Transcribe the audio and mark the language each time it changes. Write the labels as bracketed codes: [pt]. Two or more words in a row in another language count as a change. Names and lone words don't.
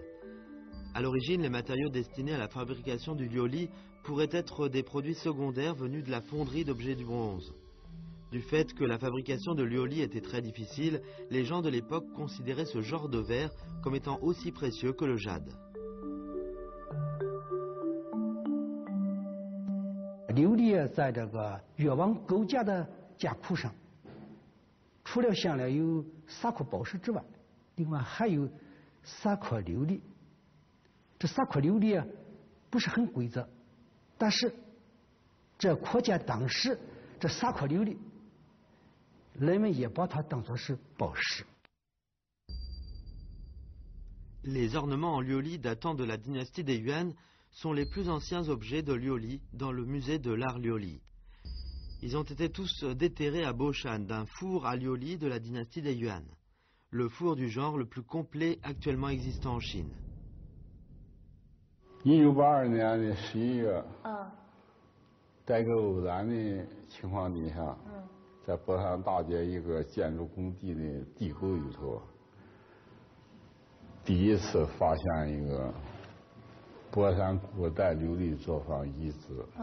[fr] À l'origine, les matériaux destinés à la fabrication du lioli pourraient être des produits secondaires venus de la fonderie d'objets du bronze. Du fait que la fabrication de lioli était très difficile, les gens de l'époque considéraient ce genre de verre comme étant aussi précieux que le jade. [zh] 琉璃在这个越王勾践的甲库上，除了镶了有3颗宝石之外，另外还有3颗琉璃。这3颗琉璃不是很规则，但是这可见当时这3颗琉璃，人们也把它当作是宝石。 [fr] Les ornements en lioli datant de la dynastie des Yuan sont les plus anciens objets de lioli dans le musée de l'art lioli. Ils ont été tous déterrés à Boshan d'un four à lioli de la dynastie des Yuan, le four du genre le plus complet actuellement existant en Chine. [zh] 1982 年的11月，在一个偶然的情况底下，在博山大街一个建筑工地的地沟里头，第一次发现一个博山古代琉璃作坊遗址。